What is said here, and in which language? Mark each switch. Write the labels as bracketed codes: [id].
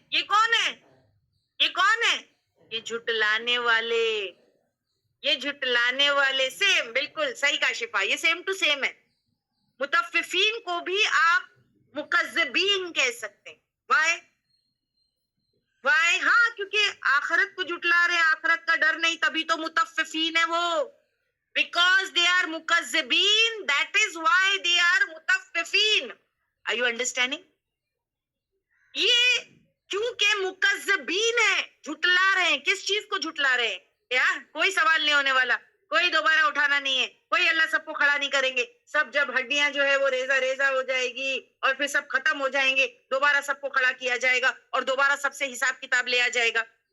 [ur] یہ کون ہے؟ یہ کون ہے؟ یہ جھٹلانے والے, یہ جھٹلانے والے. سیم, بالکل صحیح کہا شفا, یہ سیم ٹو سیم ہے. متففین کو بھی آپ مکذبین کہہ سکتے ہیں. وائے ہاں, کیونکہ آخرت کو جھٹلا رہے, آخرت کا ڈر نہیں, تبھی تو متففین ہے وہ. [en] Because they are مکذبین, that is why they are متففین. Are you understanding? [ur] یہ کیونکہ مکذبین ہے, جھٹلا رہے ہیں. کس چیز کو جھٹلا رہے ہیں؟ یار کوئی سوال نہیں ہونے والا, کوئی دوبارہ اٹھانا نہیں ہے, کوئی اللہ سب کو کھڑا نہیں کریں گے. سب جب ہڈیاں جو ہے وہ ریزہ ریزہ ہو جائے گی اور پھر سب ختم ہو جائیں گے, دوبارہ سب کو کھڑا کیا جائے گا اور دوبارہ سب سے حساب کتاب لیا جائے گا.